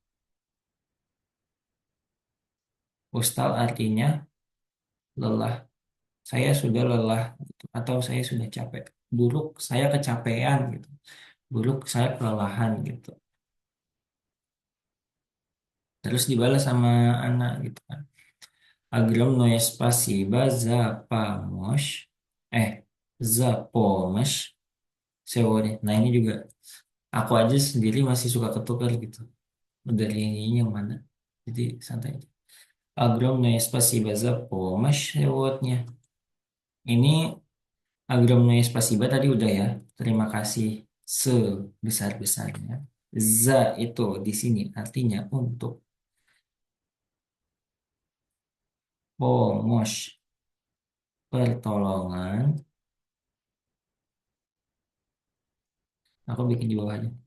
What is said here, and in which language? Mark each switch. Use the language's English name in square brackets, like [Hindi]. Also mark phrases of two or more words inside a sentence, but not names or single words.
[Indonesian] Postal artinya lelah. Saya sudah lelah gitu. Atau saya sudah capek. Buruk, saya kecapean gitu. Buruk, saya kelelahan gitu. Terus dibalas sama anak gitu kan. [Russian] Огромное спасибо за помощь. За помощь сегодня. [Indonesian] Nah ini juga aku aja sendiri masih suka ketukar gitu. Dari ini yang mana. Jadi santai aja. [Russian] Огромное спасибо за помощь сегодня. [Indonesian] Ini [Russian] огромное спасибо [Indonesian] tadi udah ya. Terima kasih sebesar-besarnya. Za itu di sini artinya untuk. Pomos pertolongan. Aku bikin di bawah aja.